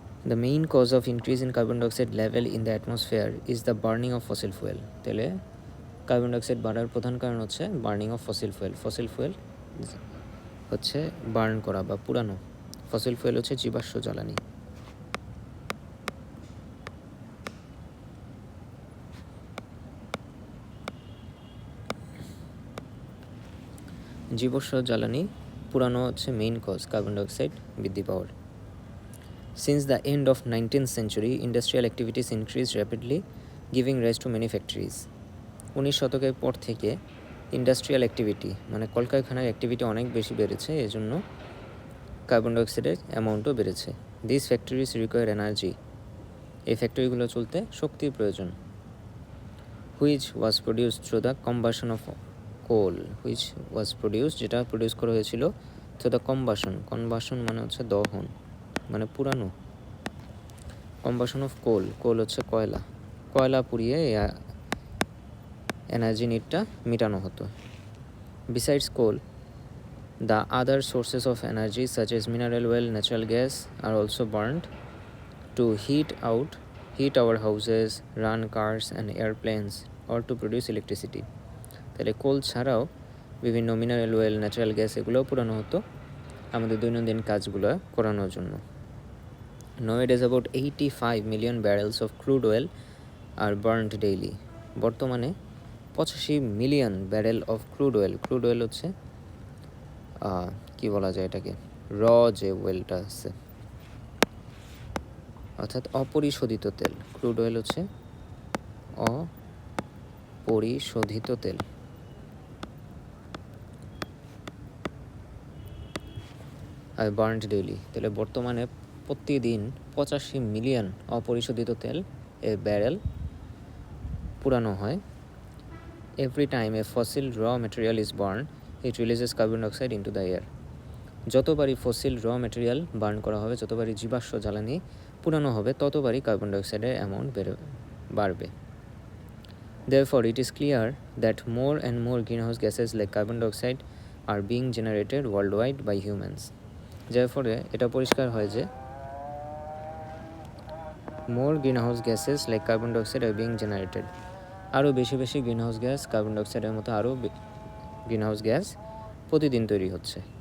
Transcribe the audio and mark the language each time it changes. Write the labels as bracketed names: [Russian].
[English] The main cause of increase in carbon dioxide level in the atmosphere is the burning of fossil fuel. [Bangla] তাহলে carbon dioxide বাড়ার প্রধান কারণ হচ্ছে [English] burning of fossil fuel [Bangla] হচ্ছে burn করা বা পুরানো। ফসিল ফুয়েল হচ্ছে জীবাশ্ম জ্বালানি। জীবাশ্ম জ্বালানি পুরানো হচ্ছে মেইন কজ কার্বন ডাইঅক্সাইড বৃদ্ধি পাওয়ার। [English] Since the end of 19th century, industrial activities increased rapidly, giving rise to many factories. [Bangla] 19 শতকের পর থেকে ইন্ডাস্ট্রিয়াল অ্যাক্টিভিটি মানে কলকারখানার অ্যাক্টিভিটি অনেক বেশি বেড়েছে, এজন্য কার্বন ডাইঅক্সাইডের অ্যামাউন্টও বেড়েছে। [English] this factories require energy, [Bangla] এই ফ্যাক্টরিগুলো চলতে শক্তির প্রয়োজন। [English] which was produce through the combustion of coal, [Bangla] যেটা প্রডিউস করা হয়েছিল থ্রু দ্য কম্বাশন মানে হচ্ছে দহন মানে পুরানো। কম্বাশন অফ কোল হচ্ছে কয়লা পুড়িয়ে এনার্জি নিডটা মেটানো হতো। Besides coal, [English] the other sources of energy such as mineral oil, natural gas are also burned to heat our houses, run cars and airplanes or to produce electricity. [Bangla] তাহলে কোল ছাড়াও বিভিন্ন mineral oil, natural gas এগুলোও পোড়ানো হতো আমাদের দৈনন্দিন কাজগুলো করানোর জন্য। [English] Nowadays about 85 million barrels of crude oil are burned daily. [Bangla] বর্তমানে 85 million barrel of crude oil হচ্ছে কি বলা যায় এটাকে, যে ওয়েলটা আছে অর্থাৎ অপরিশোধিত তেল। ক্রুড অয়েল হচ্ছে অপরিশোধিত তেল। [English] are burned daily, [Bangla] তাহলে বর্তমানে প্রতিদিন 85 মিলিয়ন অপরিশোধিত তেল এর ব্যারেল পুরানো হয়। [English] Every time a fossil raw material is burn it releases carbon dioxide into the air. [Bangla] যতবারই ফসিল র ম্যাটেরিয়াল বার্ন করা হবে, যতবারই জীবাশ্ম জ্বালানি পুরানো হবে, ততবারই কার্বন ডাইঅক্সাইডের অ্যামাউন্ট বাড়বে। [English] Therefore, it is clear that more and more greenhouse gases like carbon dioxide are being generated world wide by humans. [Bangla] যার ফলে এটা পরিষ্কার হয় যে [English] more greenhouse gases like carbon dioxide are being generated, [Bangla] আরও বেশি বেশি গ্রিন হাউস গ্যাস, কার্বন ডাইঅক্সাইডের মতো আরও গ্রিন হাউস গ্যাস প্রতিদিন তৈরি হচ্ছে।